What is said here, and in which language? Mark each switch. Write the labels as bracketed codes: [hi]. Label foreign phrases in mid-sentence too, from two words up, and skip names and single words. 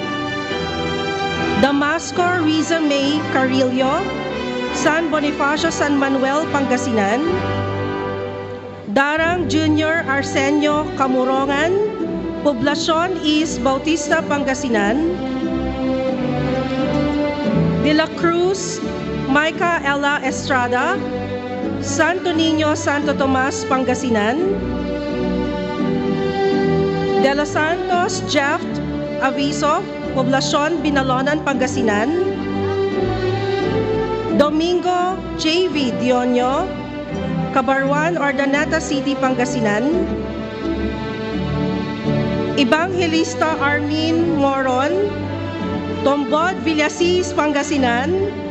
[tl] Damasco Riza May Carillo, San Bonifacio, San Manuel, Pangasinan. Darang Junior Arsenio Camurongan, Poblacion East, Bautista, Pangasinan. De la Cruz Micah Ella Estrada, Santo Niño, Santo Tomas, Pangasinan. De los Santos Jeff Aviso, Poblacion Binalonan, Pangasinan. Domingo J.V. Dionyo, Cabarwan, Urdaneta City, Pangasinan. Evangelista Armin Moron, Tombod, Villasis, Pangasinan.